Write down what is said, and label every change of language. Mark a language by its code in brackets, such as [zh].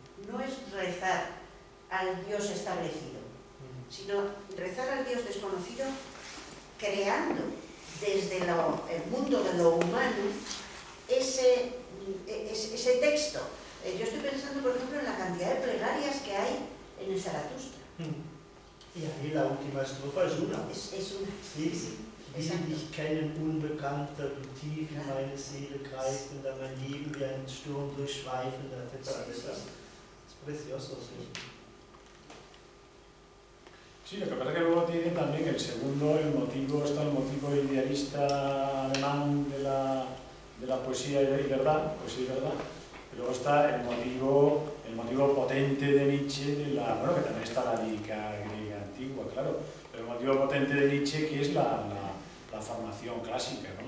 [es] No es rezar al Dios establecido, sino rezar al Dios desconocido creando desde el mundo de lo humano ese texto. Yo estoy pensando, por ejemplo, en la cantidad de plegarias que hay en el Zaratustra. Y ahí la última estrofa es una. Es una. Sí. [de] Will dich kennen, Unbekannter, wie tief in meine Seele greifender, mein Leben wie ein Sturm durchschweifender, etc. [es] Es precioso, sí. Sí, lo que pasa es que luego tiene también el segundo, el motivo idealista alemán de la poesía y verdad, y luego está el motivo potente de Nietzsche, que también está la lírica griega antigua, claro, pero el motivo potente de Nietzsche, que es la formación clásica, ¿no?